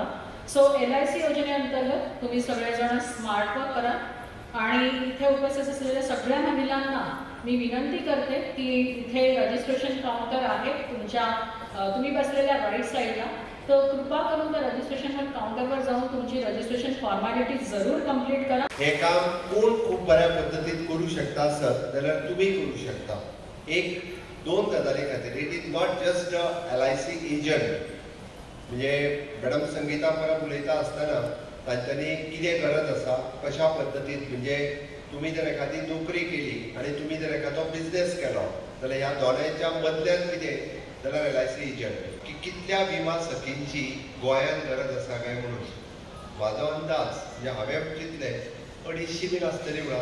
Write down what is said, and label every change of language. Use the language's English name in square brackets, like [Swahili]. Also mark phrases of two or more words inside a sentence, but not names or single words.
[Marathi] सो LIC योजनेअंतर्गत तुम्ही सगळेजण [English] smart work [Marathi] करा आणि इथे उपस्थित असलेल्या सगळ्या महिलांना मी विनंती करते की इथे [English] registration counter [Marathi] आहे तुम्ही बसलेल्या राईट साईडला, तर कृपा करून त्या [English] registration counter [Marathi] जाऊन तुमची [English] registration formality [Marathi] जरूर कंप्लीट करा. [Konkani] हे काम कोण खूप बऱ्या पद्धतीत करू शकता सर, जाल्यार तुम्ही करू शकता. एक दोन गजाली खातीर [English] it is not just [Konkani] LIC एजंट. म्हणजे मॅडम संगीता परब उलयता आसतना तांच्यांनी कितें गरज आसा, कशा पद्दतीन, म्हणजे तुम्ही जर एखादी नोकरी केली आणि तुम्ही जर एखादो बिझनेस केलो जाल्यार ह्या दोनांच्या मदल्यान कितें जाल्यार LIC एजंट की कितल्या विमा सखींची गोंयांत गरज आसा काय म्हणून म्हाजो अंदाज म्हणजे हांवें चिंतले 250 बीन आसतली म्हणून.